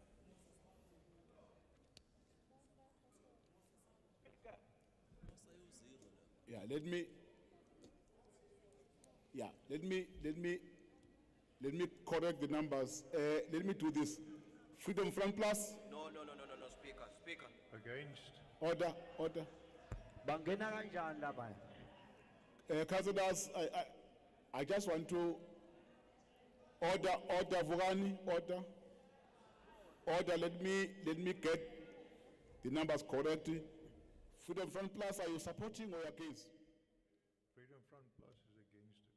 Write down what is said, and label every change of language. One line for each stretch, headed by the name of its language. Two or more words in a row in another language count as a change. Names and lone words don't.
English: Yeah, let me correct the numbers. Let me do this. Freedom Front Plus, No, Speaker. Speaker. Against. order.
North Ndebele: Bangena kanjani lapha?
English: Councillors, I just want to order, Vugani, order. Let me get the numbers correct. Freedom Front Plus, are you supporting or against? Freedom Front Plus is against it.